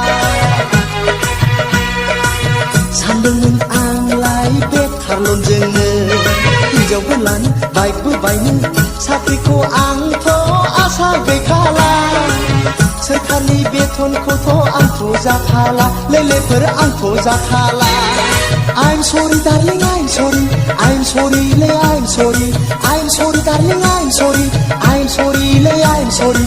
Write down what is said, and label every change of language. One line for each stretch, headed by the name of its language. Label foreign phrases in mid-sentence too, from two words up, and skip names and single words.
Bodo: सानदोंमोन आंलाय बेखार लोमजोंनो हिनजावबो लानो बाइकबो बायनो साख्रिखौ आंथ' आसा गैखाला सोरखारनि बेथनखौथ' आंखौ जाखाला लेलेफोर आंखौ जाखाला
English: I'm sorry, darling, I'm sorry. I'm sorry, lay, I'm sorry. I'm sorry, darling, I'm sorry. I'm sorry, lay, I'm sorry.